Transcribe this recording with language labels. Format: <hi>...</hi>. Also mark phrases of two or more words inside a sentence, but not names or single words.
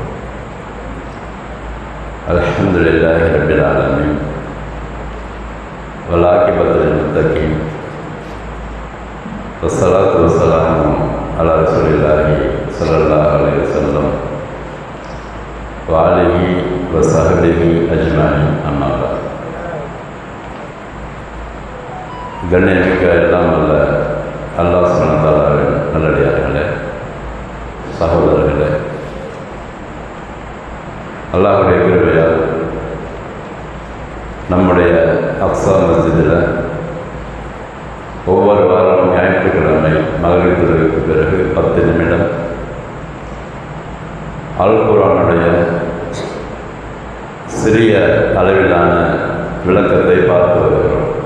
<ar>الحمد لله رب العالمين والعاقبة للمتقين والصلاة والسلام على رسول الله صلى الله عليه وسلم وآله وصحبه أجمعين. أما بعد.</ar> <ta>கண்ணியமிக்க எல்லாம் வல்ல</ta> <ar>الله سبحانه وتعالى</ar> <ta>நல்லடியார்களே, சகோதரர்களே, அல்லாஹ்வுடைய கிருபையால் நம்முடைய அக்ஸா மஸ்ஜிதில் ஒவ்வொரு வாரமும் ஞாயிற்றுக்கிழமை மகரிப் தொழுகைக்கு பிறகு 10 நிமிடம் அல் குர்ஆனுடைய சிறிய அளவிலான விளக்கத்தை பார்த்து வருகிறோம்.</ta>